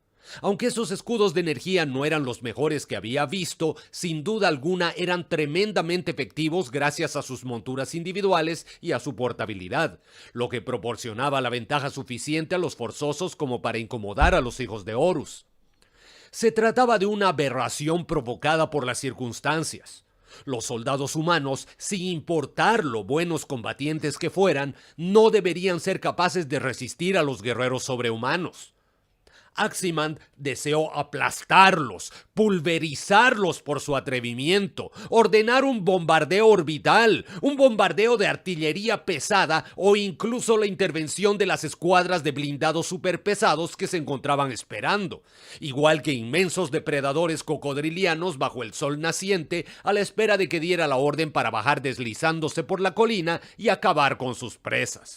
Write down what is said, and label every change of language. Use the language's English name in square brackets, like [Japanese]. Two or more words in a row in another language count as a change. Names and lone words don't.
[Spanish] Aunque esos escudos de energía no eran los mejores que había visto, sin duda alguna eran tremendamente efectivos gracias a sus monturas individuales y a su portabilidad, lo que proporcionaba la ventaja suficiente a los forzosos como para incomodar a los hijos de Horus. Se trataba de una aberración provocada por las circunstancias. Los soldados humanos, sin importar lo buenos combatientes que fueran, no deberían ser capaces de resistir a los guerreros sobrehumanos. Aximand deseó aplastarlos, pulverizarlos por su atrevimiento, ordenar un bombardeo orbital, un bombardeo de artillería pesada o incluso la intervención de las escuadras de blindados superpesados que se encontraban esperando, igual que inmensos depredadores cocodrilianos bajo el sol naciente a la espera de que diera la orden para bajar deslizándose por la colina y acabar con sus presas.